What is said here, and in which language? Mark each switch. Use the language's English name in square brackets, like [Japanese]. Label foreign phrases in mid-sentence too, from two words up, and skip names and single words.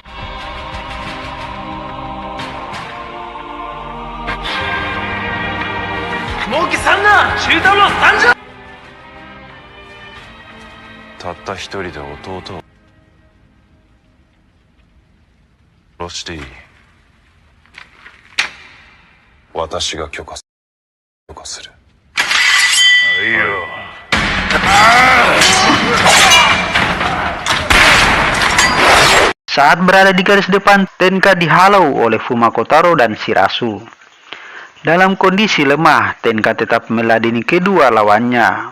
[Japanese] Tatta 一人で弟を殺していい。私が許可する。 [Indonesian] Saat berada di garis depan, Tenka dihalau oleh Fumakotaro dan Shirasu. Dalam kondisi lemah, Tenka tetap meladeni kedua lawannya.